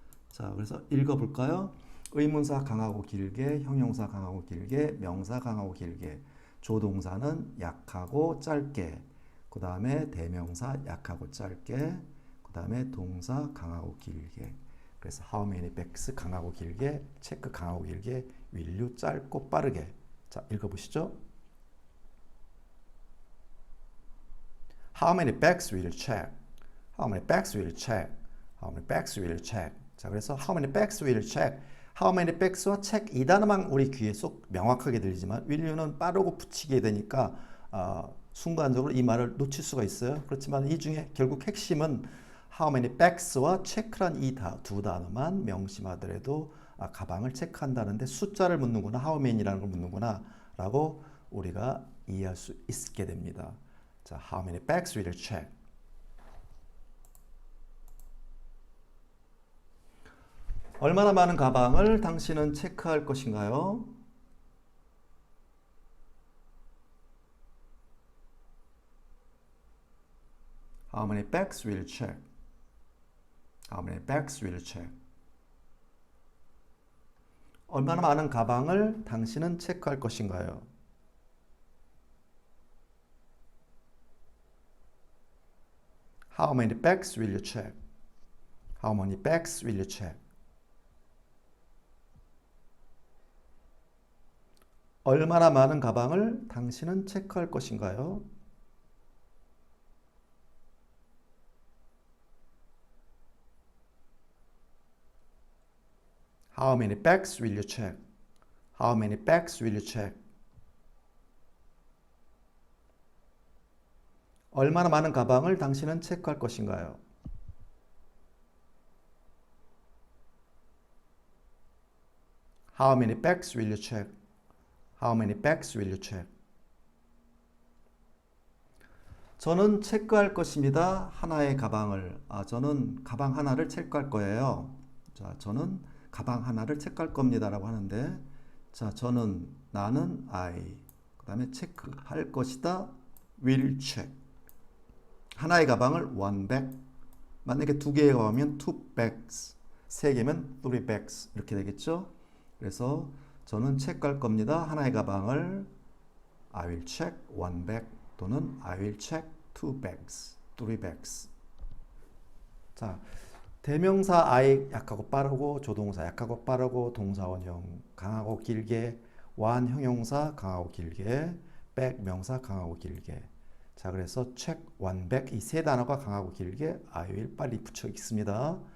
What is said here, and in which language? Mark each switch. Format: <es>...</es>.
<ko>자, 그래서 읽어볼까요? 의문사 강하고 길게, 형용사 강하고 길게, 명사 강하고 길게, 조동사는 약하고 짧게, 그 다음에 대명사 약하고 짧게, 그 다음에 동사 강하고 길게. 그래서</ko> <en>how many bags</en> <ko>강하고 길게, 체크 강하고 길게,</ko> <en>will you</en> <ko>짧고 빠르게. 자, 읽어보시죠.</ko> <en>How many bags will you check? How many bags will you check? How many bags will you check?</en> <ko>자, 그래서</ko> <en>how many bags will you check? How many bags</en> <ko>와 check 이 단어만 우리 귀에 쏙 명확하게 들리지만 will you는 빠르고 붙이게 되니까 순간적으로 이 말을 놓칠 수가 있어요. 그렇지만 이 중에 결국 핵심은</ko> <en>how many bags</en> <ko>와 check란 이 두 단어만 명심하더라도 가방을 체크한다는데 숫자를 묻는구나, how many라는 걸 묻는구나 라고 우리가 이해할 수 있게 됩니다.</ko> <en>자, how many bags will you check?</en> <ko>얼마나 많은 가방을 당신은 체크할 것인가요?</ko> <en>How many bags will you check? How many bags will you check?</en> <ko>얼마나 많은 가방을 당신은 체크할 것인가요?</ko> <en>How many bags will you check? How many bags will you check?</en> <ko>얼마나 많은 가방을 당신은 체크할 것인가요?</ko> <en>How many bags will you check? How many bags will you check?</en> <ko>얼마나 많은 가방을 당신은 체크할 것인가요?</ko> <en>How many bags will you check? How many bags will you check?</en> <ko>저는 체크할 것입니다. 하나의 가방을. 저는 가방 하나를 체크할 거예요. 자, 저는 가방 하나를 체크할 겁니다라고 하는데, 자, 나는 I. 그다음에 체크할 것이다.</ko> <en>will check.</en> <ko>하나의 가방을</ko> <en>one bag.</en> <ko>만약에 2개의 가방이면 two bags. 3개면 three bags. 이렇게 되겠죠? 그래서 저는 체크할 겁니다. 하나의 가방을</ko> <en>I will check one bag</en> <ko>또는</ko> <en>I will check two bags, three bags.</en> <ko>자, 대명사 I 약하고 빠르고 조동사 약하고 빠르고 동사 원형 강하고 길게 one 형용사 강하고 길게 bag 명사 강하고 길게. 자, 그래서</ko> <en>check one bag</en> <ko>이 세 단어가 강하고 길게</ko> <en>I will</en> <ko>빨리 붙여 있습니다.</ko>